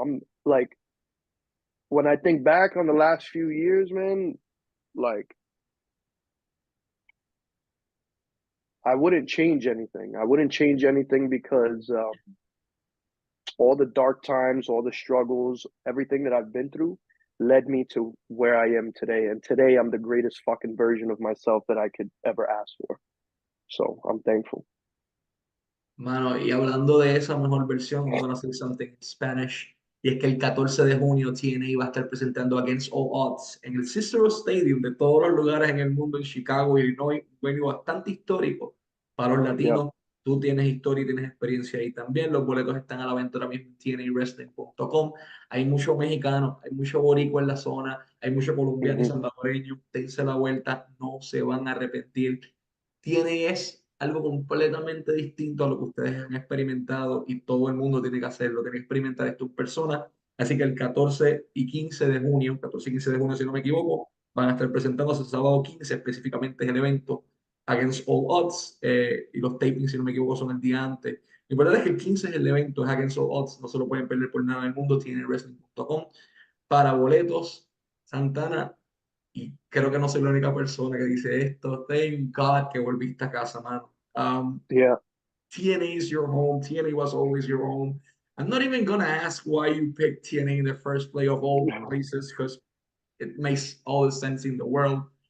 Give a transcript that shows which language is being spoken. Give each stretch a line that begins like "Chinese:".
English: I'm like, when I think back on the last few years, man, like I wouldn't change anything. I wouldn't change anything because all the dark times, all the struggles, everything that I've been through led me to where I am today. And today I'm the greatest fucking version of myself that I could ever ask for. So I'm thankful.
Spanish: Mano, y hablando de esa mejor versión,
English: I'm gonna say something in Spanish.
Spanish: Y es que el 14 de junio TNA va a estar presentando Against All Odds en el Cicero Stadium de todos los lugares en el mundo, en Chicago, Illinois, un venue bastante histórico para los Yep. latinos. Tú tienes historia y tienes experiencia ahí también. Los boletos están a la venta ahora mismo en tnawrestling.com. Hay muchos mexicanos, hay mucho boricua en la zona, hay mucho colombiano y Mm-hmm. salvadoreño. Dense la vuelta, no se van a arrepentir. Tiene es algo completamente distinto a lo que ustedes han experimentado y todo el mundo tiene que hacerlo, tiene que experimentar esto en persona. Así que el 14 y 15 de junio, 14 y 15 de junio si no me equivoco, van a estar presentándose sábado 15, específicamente es el evento Against All Odds, y los tapings si no me equivoco son el día antes. La verdad es que el 15 es el evento, es Against All Odds, no se lo pueden perder por nada del mundo, tiene wrestling.com para boletos. Santana, y creo que no soy la única persona que dice esto.
English: Thank God
Spanish: que volviste a casa, mano. Yeah.
English: TNA is your home. TNA was always your home. I'm not even gonna ask why you picked TNA in the first place of all places, because it makes all the sense in the world.